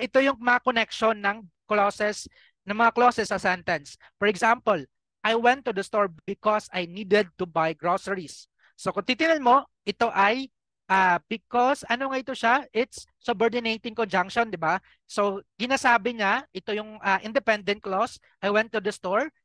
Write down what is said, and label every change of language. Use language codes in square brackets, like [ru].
[tl] Ito yung mga connection ng mga clauses sa sentence. [en] For example, I went to the store because I needed to buy groceries. [tl] So kung titingnan mo, ito ay because ano nga ito siya? [en] It's subordinating conjunction, 'di ba? [tl] So ginasabi niya, ito yung independent clause, [en] I went to the store.